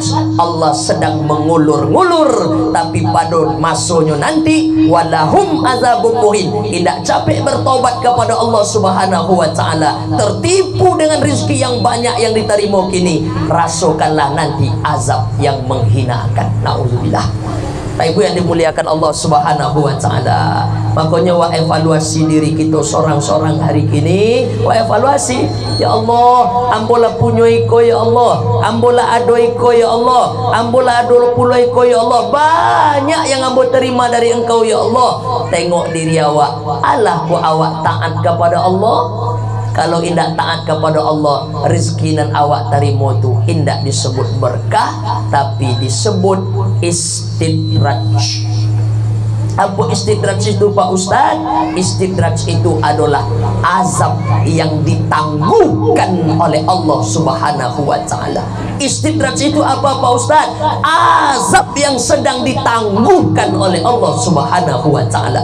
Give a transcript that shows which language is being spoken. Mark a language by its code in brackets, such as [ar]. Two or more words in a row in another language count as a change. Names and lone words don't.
[id] Allah sedang mengulur-ngulur, tapi pada masanya nanti [ar] ولهم عذاب مهين, [id] tidak capek bertobat kepada Allah [ar] سبحانه وتعالى, [id] tertipu dengan rizki yang banyak yang diterima kini, rasakanlah nanti azab yang menghinakan. Nauzubillah. Bapak Ibu yang dimuliakan Allah [ar] سبحانه وتعالى, [id] makanya wa evaluasi diri kita seorang-seorang hari kini. [min] Wa evaluasi, ya Allah, ambola punya iko ya Allah, ambola ado iko ya Allah, ambola ado puluh iko ya Allah, [id] banyak yang ambo terima dari Engkau ya Allah. [min] Tengok diri awak, alah ku awak taat kepada Allah. Kalau indak taat kepada Allah, rezeki nan awak terima tu indak disebut berkah, tapi disebut istidraj. [id] Apa istidraj itu Pak Ustaz? Istidraj itu adalah azab yang ditangguhkan oleh Allah [ar] سبحانه وتعالى. [id] Istidraj itu apa Pak Ustaz? Azab yang sedang ditangguhkan oleh Allah [ar] سبحانه وتعالى.